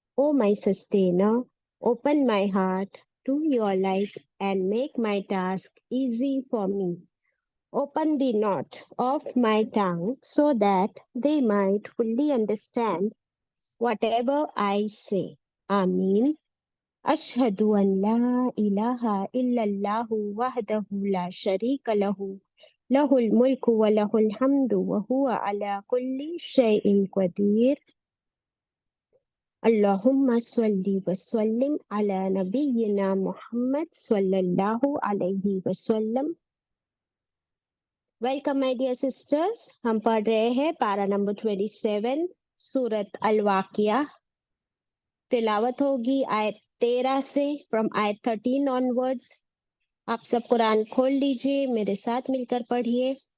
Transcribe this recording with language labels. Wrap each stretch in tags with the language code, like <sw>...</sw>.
<en>O my sustainer, open my heart to your light and make my task easy for me. Open the knot of my tongue so that they might fully understand whatever I say. Ameen.</en> <ar>أشهد أن لا إله إلا الله وحده لا شريك له له الملك وله الحمد وهو على كل شيء قدير اللهم صل وسلم على نبينا محمد صلى الله عليه وسلم.</ar> <en>Welcome my dear sisters.</en> <hi>हम पढ़ रहे हैं पारा number 27 सूरत अल-वाक़िया. तिलावत होगी आयत 13 से</hi> <en>From आयत 13 onwards.</en> <hi>आप सब कुरान खोल लीजिए, मेरे साथ मिलकर पढ़िए.</hi>